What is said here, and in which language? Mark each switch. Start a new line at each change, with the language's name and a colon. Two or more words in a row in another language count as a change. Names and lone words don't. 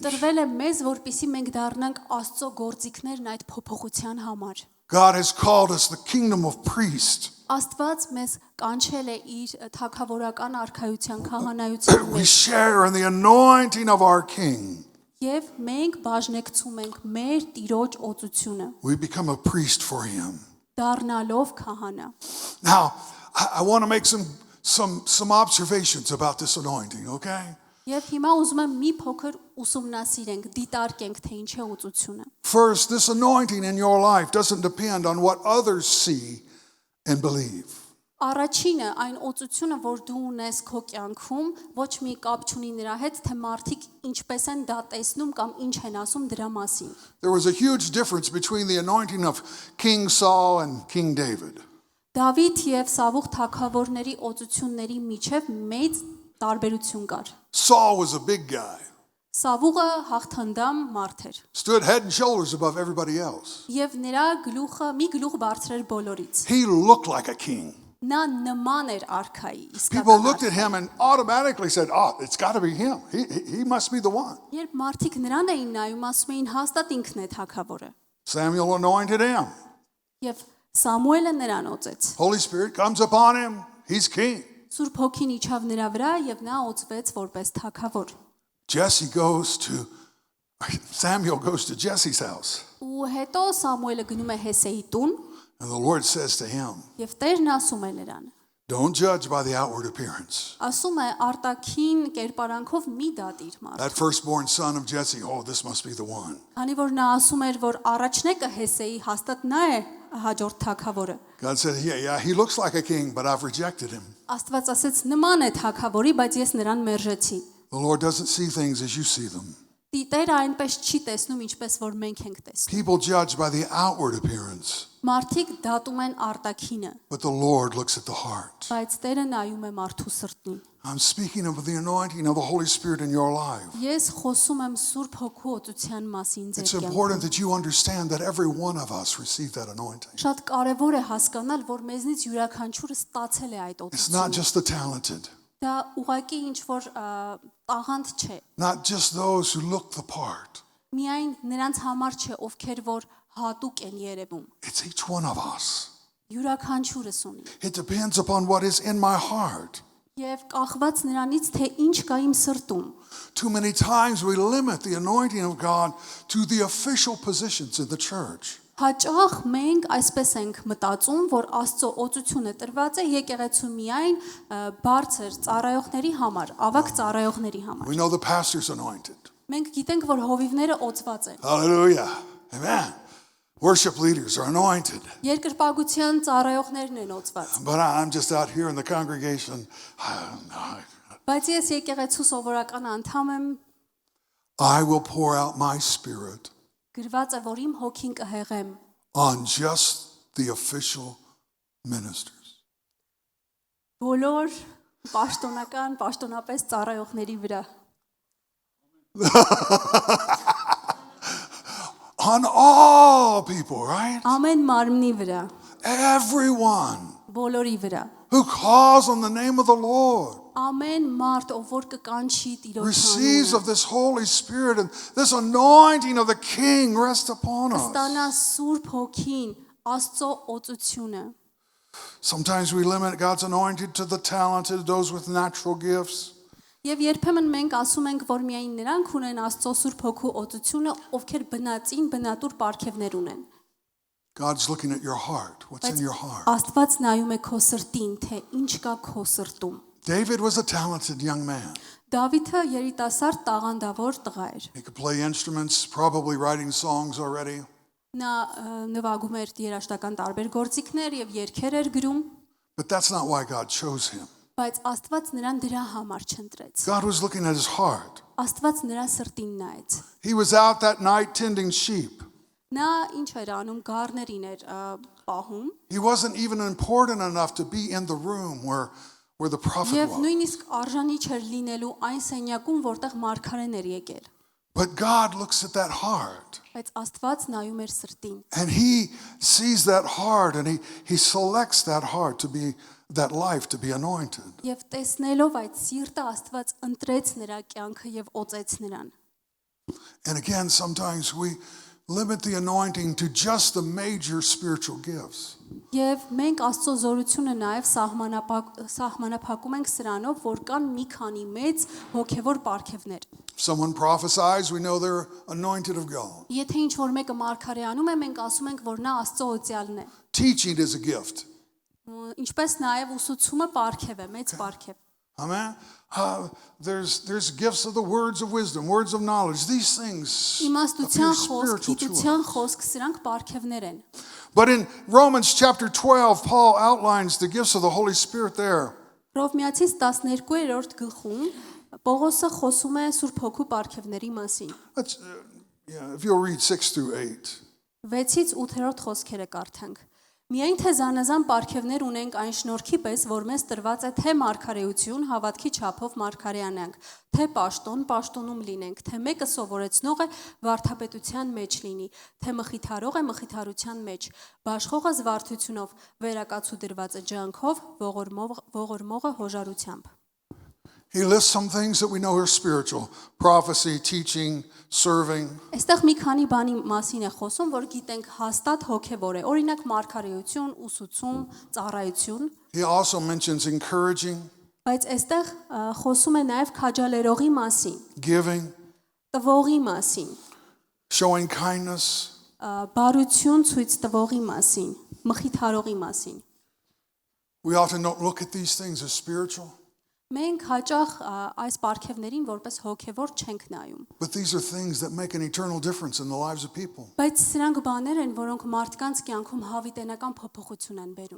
Armenian: տրվել է մեզ, որպեսզի մենք դառնանք Աստծո գործիքներն այդ փոփոխության համար։
English: God has called us the kingdom of priests.
Armenian: Աստված մեզ կանչել է իր թագավորական արքայության քահանայության
English: We
Armenian: մեջ
English: share in the anointing of our King.
Armenian: եւ մենք բաժնեկցում ենք մեր Տիրոջ օծությունը
English: We become a priest for him.
Armenian: դառնալով քահանա։
English: Now, I want to make some observations about this anointing, okay?
Armenian: Եվ հիմա ուզում եմ մի փոքր ուսումնասիրենք, դիտարկենք, թե ինչ է օծությունը։
English: First, this anointing in your life doesn't depend on what others see and believe.
Armenian: Առաջինը այն օծությունը, որ դու ունես քո կյանքում, ոչ մի կապ չունի նրա հետ, թե մարդիկ ինչպես են դա տեսնում կամ ինչ են ասում դրա մասին։
English: There was a huge difference between the anointing of King Saul and King David.
Armenian: Դավիթ եւ Սավուղ թագավորների օծությունների միջև մեծ տարբերություն կար։
English: Saul was a big guy,
Armenian: Սավուղը հաղթանդամ մարդ էր
English: stood head and shoulders above everybody else.
Armenian: եւ նրա գլուխը մի գլուխ բարձր էր բոլորից։
English: He looked like a king.
Armenian: Նա նման էր արքայի,
English: People
Armenian: իսկական
English: looked at him and automatically said, "Oh, it's got to be him. He must be the one."
Armenian: Երբ մարդիկ նրան էին նայում, ասում էին հաստատ ինքն է թագավորը։
English: Samuel anointed him.
Armenian: Եվ Սամուելը նրան օծեց։
English: Holy Spirit comes upon him. He's king.
Armenian: Սուրբ Հոգին իջավ նրա վրա եւ նա օծվեց որպես թագավոր։
English: Samuel goes to Jesse's house.
Armenian: Ու հետո Սամուելը գնում է Հեսեի տուն
English: And the Lord says to him,
Armenian: եւ Տերն ասում է նրան.
English: "Don't judge by the outward appearance."
Armenian: Ասում է արտաքին կերպարանքով մի դատիր մարդ։
English: That firstborn son of Jesse, oh, this must be the one.
Armenian: Քանի որ նա ասում էր, որ առաջնեկը Հեսեի հաստատ նա է հաջորդ թագավորը։
English: God said, yeah, he looks like a king, but I've rejected him.
Armenian: Աստված ասեց նման է թագավորի, բայց ես նրան մերժեցի։
English: The Lord doesn't see things as you see them.
Armenian: Տերը այնպես չի տեսնում, ինչպես որ մենք ենք տեսնում։
English: People judge by the outward appearance,
Armenian: Մարդիկ դատում են արտաքինը,
English: but the Lord looks at the heart.
Armenian: բայց Տերը նայում է մարդու սրտին։
English: I'm speaking of the anointing of the Holy Spirit in your life.
Armenian: Ես խոսում եմ Սուրբ Հոգու օծության մասին
English: It's
Armenian: ձեր
English: important
Armenian: կյանքում։
English: that you understand that every one of us received that anointing.
Armenian: Շատ կարևոր է հասկանալ, որ մեզնից յուրաքանչյուրը ստացել է այդ
English: It's not
Armenian: օծությունը։
English: just the talented,
Armenian: Դա ուղղակի ինչ որ տաղանդ չէ։
English: not just those who look the part.
Armenian: Միայն նրանց համար չէ, ովքեր որ հատուկ են երևում։
English: It's each one of us.
Armenian: Յուրաքանչյուրս ունի։
English: It depends upon what is in my heart.
Armenian: Եվ կախված նրանից, թե ինչ կա իմ սրտում։
English: Too many times we limit the anointing of God to the official positions in the church.
Armenian: Հաճախ մենք այսպես ենք մտածում, որ Աստծո օծությունը տրված է եկեղեցու միայն բարձր ծառայողների համար, ավակ ծառայողների համար։
English: We know the pastor's anointed.
Armenian: Մենք գիտենք, որ հովիվները օծված են։
English: Hallelujah. Amen. Worship leaders are anointed.
Armenian: Երկրպագության ծառայողներն են օծված։
English: But I'm just out here in the congregation.
Armenian: Բայց ես եկեղեցու սովորական անդամ եմ,
English: I will pour out my spirit
Armenian: գրված է, որ իմ հոգին կհեղեմ
English: on just the official ministers.
Armenian: բոլոր պաշտոնապես ծառայողների վրա։
English: On all people, right?
Armenian: Ամեն մարմնի վրա,
English: Everyone
Armenian: բոլորի վրա։
English: who calls on the name of the Lord
Armenian: Ամեն մարդ, ով որ կկանչի Տիրոջ
English: receives
Armenian: անունը,
English: of this Holy Spirit, and this anointing of the King rest upon us.
Armenian: կստանա Սուրբ Հոգին, Աստծո օծությունը։
English: Sometimes we limit God's anointed to the talented, those with natural gifts.
Armenian: Եվ երբեմն մենք ասում ենք, որ միայն նրանք ունեն Աստծո Սուրբ Հոգու օծությունը, ովքեր բնատուր պարգևներ ունեն։
English: God's looking at your heart. What's in your heart?
Armenian: Աստված նայում է քո սրտին, թե ինչ կա քո սրտում։
English: David was a talented young man.
Armenian: Դավիթը երիտասարդ տաղանդավոր տղա էր։
English: He could play instruments, probably writing songs already.
Armenian: Նա նվագում էր երաժշտական տարբեր գործիքներ եւ երգեր էր գրում,
English: But that's not why God chose him.
Armenian: բայց Աստված նրան դրա համար չընտրեց։
English: God was looking at his heart.
Armenian: Աստված նրա սրտին նայեց։
English: He was out that night tending sheep.
Armenian: Նա ինչ էր անում, գառներին էր պահում,
English: He wasn't even important enough to be in the room where the prophet
Armenian: եւ
English: was.
Armenian: նույնիսկ արժանի չէր լինելու այն սենյակում, որտեղ մարգարեն էր եկել։
English: But God looks at that heart.
Armenian: Բայց Աստված նայում էր սրտին։
English: And he sees that heart, and he selects that heart to be, that life to be anointed.
Armenian: Եվ տեսնելով այդ սիրտը Աստված ընտրեց նրա կյանքը եւ օծեց նրան։
English: And again, sometimes we limit the anointing to just the major spiritual gifts.
Armenian: Եվ մենք Աստծո զորությունը նաև սահմանափակում ենք սրանով, որ կան մի քանի մեծ հոգևոր պարգևներ։
English: If someone prophesies, we know they're anointed of God.
Armenian: Եթե ինչ որ մեկը մարգարեանում է, մենք ասում ենք, որ նա Աստծո օծյալն է։
English: Teaching is a gift.
Armenian: Ինչպես նաև ուսուցումը պարգև է, մեծ պարգև։
English: Amen. There's gifts of the words of wisdom, words of knowledge. These things appear
Armenian: Իմաստության խոսք,
English: spiritual to
Armenian: գիտության
English: us.
Armenian: խոսք, սրանք պարգևներ են։
English: But in Romans chapter 12, Paul outlines the gifts of the Holy Spirit there.
Armenian: Հռոմեացիս 12-րդ գլխում Պողոսը խոսում է Սուրբ Հոգու պարգևների մասին։
English: If you'll read 6 through 8.
Armenian: 6-ից 8-րդ խոսքերը կարդանք։ Միայն թե զանազան պարգևներ ունենք այն շնորհքի պես, որ մեզ տրված է թե մարգարեություն, հավատքի չափով մարգարեանանք, թե պաշտոն, պաշտոնում լինենք, թե մեկը սովորեցնող է վարդապետության մեջ լինի, թե մխիթարող է մխիթարության մեջ, բաշխողը զվարթությունով, վերակացու դրված է ջանքով, ողորմողը հոժարությամբ։
English: He lists some things that we know are spiritual. Prophecy, teaching, serving.
Armenian: Այստեղ մի քանի բանի մասին է խոսում, որ գիտենք հաստատ հոգևոր է։ Օրինակ մարգարեություն, ուսուցում, ծառայություն,
English: He also mentions encouraging,
Armenian: բայց այստեղ խոսում է նաև քաջալերողի մասին,
English: giving,
Armenian: տվողի մասին,
English: showing kindness.
Armenian: բարություն ցույց տվողի մասին, մխիթարողի մասին։
English: We often don't look at these things as spiritual,
Armenian: Մենք հաճախ այս պարգևներին որպես հոգևոր չենք նայում,
English: but these are things that make an eternal difference in the lives of people.
Armenian: բայց սրանք բաներ են, որոնք մարդկանց կյանքում հավիտենական փոփոխություն են բերում։